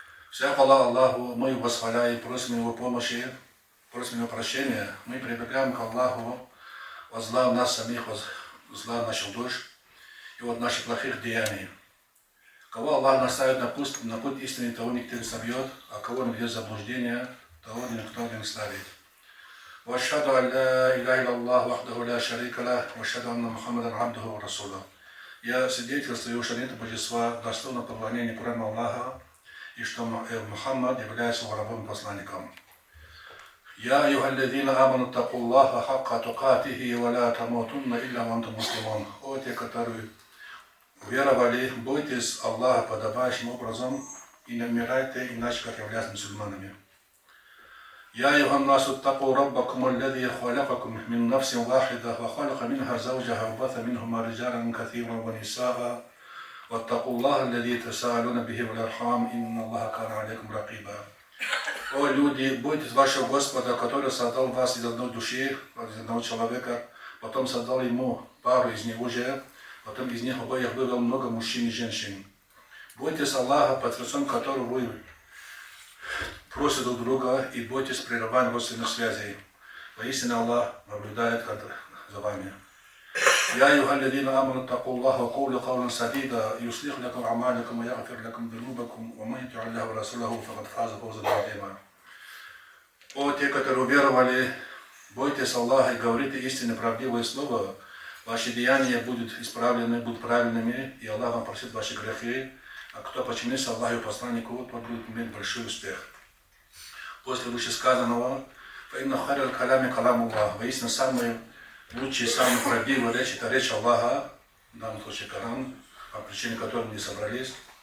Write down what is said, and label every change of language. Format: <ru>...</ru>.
<ru>Вся хвала Аллаху, мы его восхваляем, просим его помощи, просим его прощения. Мы прибегаем к Аллаху от зла нас самих, от зла наших душ и от наших плохих деяний. Кого Аллах наставит на путь истины, того никто не собьет, а кого он ведет в заблуждение, того никто не ставит.</ru> <ar>وأشهد أن لا إله إلا الله وحده لا شريك له وأشهد أن محمدا عبده ورسوله.</ar> <ru>Я свидетельствую, что нет божества достойного поклонения, кроме Аллаха, и что Мухаммад является его рабом и посланником.</ru> <ar>يا أيها الذين آمنوا اتقوا الله حق تقاته ولا تموتن إلا وأنتم مسلمون.</ar> <ru>О те, которые уверовали, бойтесь Аллаха подобающим образом и не умирайте иначе, как являются мусульманами.</ru> <ar>يا أيها الناس اتقوا ربكم الذي خلقكم من نفس واحدة وخلق منها زوجها وبث منهما رجالا كثيرا ونساء واتقوا الله الذي تساءلون به والأرحام إن الله كان عليكم رقيبا.</ar> <ru>О люди, бойтесь вашего Господа, который создал вас из одной души, из одного человека, потом создал ему пару из него же, потом из них обоих вывел много мужчин и женщин. Бойтесь Аллаха, под лицом которого вы просите друг друга, и бойтесь прерывания родственных связей. Воистину Аллах наблюдает за вами.</ru> <ar>يا أيها الذين آمنوا اتقوا الله وقولوا قولا سديدا يصلح لكم أعمالكم ويغفر لكم ذنوبكم ومن يطع الله ورسوله فقد فاز فوزا عظيما.</ar> <ru>О те, которые уверовали, бойтесь Аллаха и говорите истинно правдивое слово, ваши деяния будут исправлены, будут правильными, и Аллах вам простит ваши грехи, а кто подчинится Аллаху и посланнику, тот будет иметь большой успех. После вышесказанного,</ru> <ar>فإن خير الكلام كلام الله,</ar> <ru>воистину самый лучший, самый правдивый речь — это речь Аллаха, в данном случае Коран, по причине которой мы собрались.</ru>